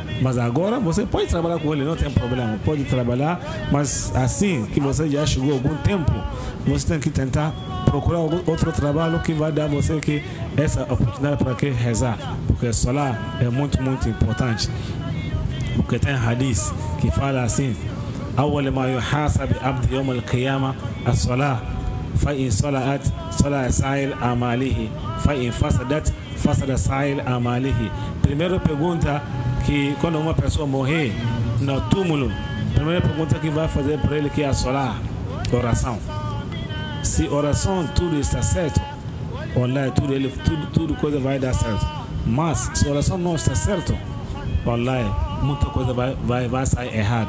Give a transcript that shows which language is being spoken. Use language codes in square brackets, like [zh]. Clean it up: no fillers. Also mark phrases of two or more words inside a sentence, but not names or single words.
[pt] Mas agora você pode trabalhar com ele, não tem problema. Pode trabalhar, mas assim que você já chegou algum tempo, você tem que tentar procurar outro trabalho que vai dar você essa oportunidade para rezar. Porque Salah é muito importante. Porque tem hadith que fala assim: [ar] أول ما يحاسب عبد يوم القيامة الصلاة فإن صلحت صلح سائر أعماله فإن فسدت فسد سائر أعماله. [pt] Primeira pergunta que quando uma pessoa morrer no túmulo, primeira pergunta que vai fazer para ele que é a salah, oração. Se oração tudo está certo, wallahi tudo coisa vai dar certo. Mas se oração não está certo, wallahi muita coisa vai sair errado.